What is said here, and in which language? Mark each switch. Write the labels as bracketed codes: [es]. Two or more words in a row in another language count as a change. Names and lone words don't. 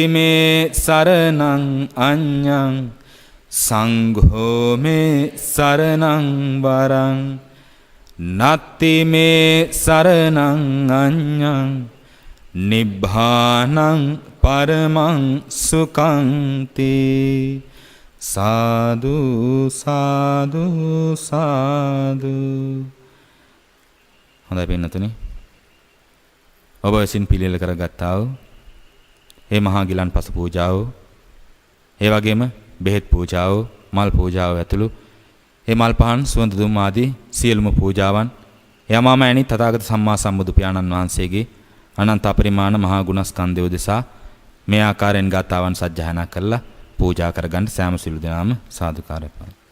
[pi] මේ සරණං අඤ්ඤං සංඝෝ මේ සරණං වරං නත්ති මේ සරණං අඤ්ඤං නිබ්බානං පරමං සුඛං තේ සාදු සාදු සාදු. [si] හොඳයි පින්නතුනි, ඔබ විසින් පිළියෙල කරගත්තා වූ මේ මහා ගිලන්පස පූජාව, ඒ වගේම බෙහෙත් පූජාව, මල් පූජාව ඇතුළු මේ මල් පහන් සුවඳ දුම් ආදී සියලුම පූජාවන් යමාමෑණි තථාගත සම්මා සම්බුදු පියාණන් වහන්සේගේ අනන්ත අපරිමාණ මහා ගුණස්කන්ධය උදෙසා මේ ආකාරයෙන් ගාථාවන් සජ්ජායනා කරලා පූජා කරගන්න සෑම සිළු දෙනාම සාදුකාරය පවත්වමු.